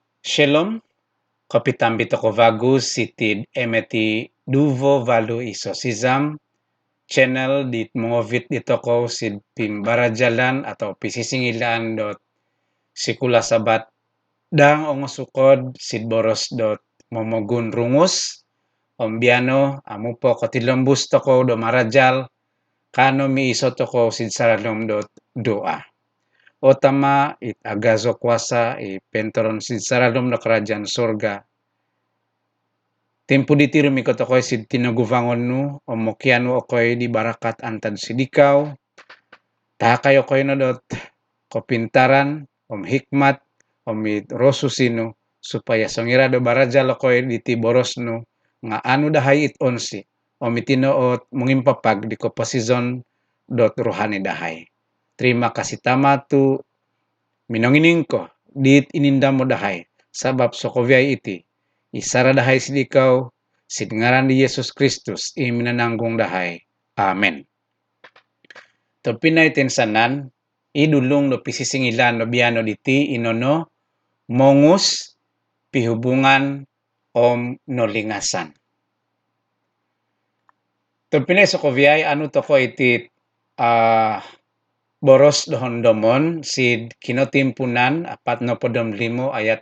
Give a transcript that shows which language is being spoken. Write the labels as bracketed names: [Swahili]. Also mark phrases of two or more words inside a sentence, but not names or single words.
[Rungus] Shalom, kapitambito ko vagus sitid emeti duvo valu iso sisam channel dit mongovit dito ko sid pimbarajalan atau pisisingilan dot sikula sabat dang ongosukod sid boros dot momogun rungus ombiano amupo kotilombus toko do marajal kano mi iso toko sid saralom dot doa. Otama it agazo kuasa pentoron sid saralom na [Malay] kerajaan sorga. [Rungus] Tempo ditiru mi kotokoy sid tinaguvangon nu omokiano okoy di barakat antad sidikaw. Takay okoy no dot kopintaran om hikmat om rosusino supaya songira do barajal okoy diti boros nu nga anu dahay it onsi om itinoot mungimpapag di kopasizon dot rohani dahay. [Malay] Terima kasih [Rungus] tamatu minongining ko dit inindam mo dahay sabab sokovyay iti isara dahay sidikaw sid ngaran ni Yesus Kristus iminananggong dahay. Amen. To pinay tensanan idulong no pisisingilan no biano diti inono mongus pihubungan om no lingasan. To pinay sokovyay anu toko iti boros dohondomon sid kinotimpunan 45 ayat